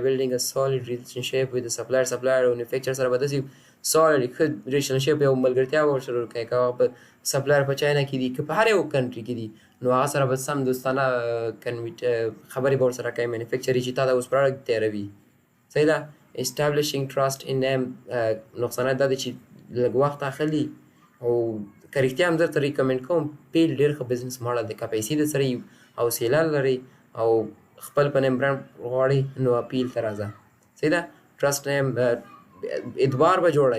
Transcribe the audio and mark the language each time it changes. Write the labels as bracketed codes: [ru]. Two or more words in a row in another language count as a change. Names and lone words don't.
[en] building a solid relationship with [ps] د سپلایر او مینوفیکچر سره به داسې سالډ ښه ریلیشنشپ یو ملګرتیا به ورسره کوي. که هغه په سپلایر په چاینا کې دي که په هر یو کنټري کې دي نو هغه سره به سم دوستانه خبرې به ورسره کوي. مینوفیکچري چې تا ته اوس پروډکټ تیاروي. صحیح ده. [en] establishing trust in them. [ps] نقصانات دا دی چې لږ وخت اخلي او که رښتیا هم درته ریکمنډ کوم پیل ډېر ښه بزنس ماډل دی. که پیسې درسره وي، حوصله لرئ او خپل په [en] name brand [ps] غواړئ نو پیل ته راځه. صحیح ده؟ ټرسټ نیم اعتبار به جوړئ.